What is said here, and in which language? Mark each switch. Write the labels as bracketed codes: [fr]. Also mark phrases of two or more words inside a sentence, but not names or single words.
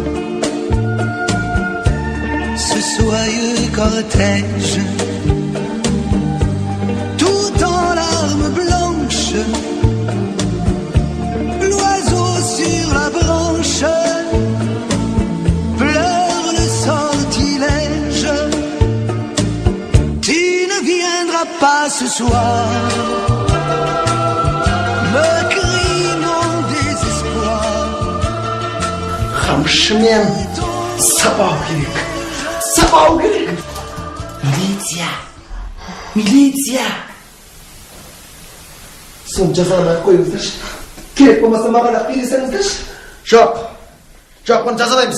[fr] Ce soyeux cortège, tout en larmes blanches, l'oiseau sur la branche pleure le sortilège. Tu ne viendras pas ce soir, me crie mon désespoir. [kk] Қамшымен сабау керек. Сабау керек. Милиция. Соны жазаламай қойыңыздаршы. Керек болмаса маған ақ бересеңіздерші. Жоқ, бұны жазалаймыз.